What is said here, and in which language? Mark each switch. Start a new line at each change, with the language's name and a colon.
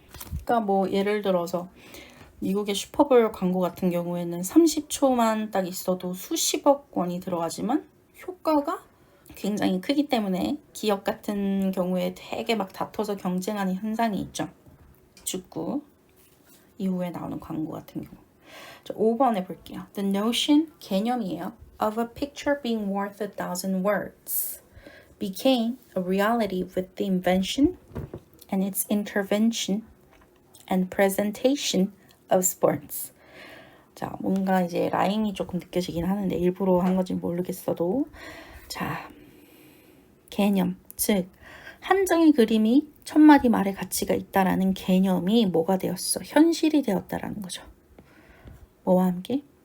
Korean: 그러니까 뭐 예를 들어서 미국의 슈퍼볼 광고 같은 경우에는 30초만 딱 있어도 수십억 원이 들어가지만 효과가 굉장히 크기 때문에 기업 같은 경우에 되게 막 다퉈서 경쟁하는 현상이 있죠. 축구 이후에 나오는 광고 같은 경우. 자, 5번 해볼게요.
English: The notion,
Korean: 개념이에요.
English: Of a picture being worth 1,000 words became a reality with the invention and its intervention and presentation of sports.
Korean: 자, 뭔가 이제 라임이 조금 느껴지긴 하는데 일부러 한 건지 모르겠어도, 자, 개념, 즉 한 장의 그림이 1000마디 말의 가치가 있다라는 개념이 뭐가 되었어? 현실이 되었다라는 거죠. 뭐와 함께?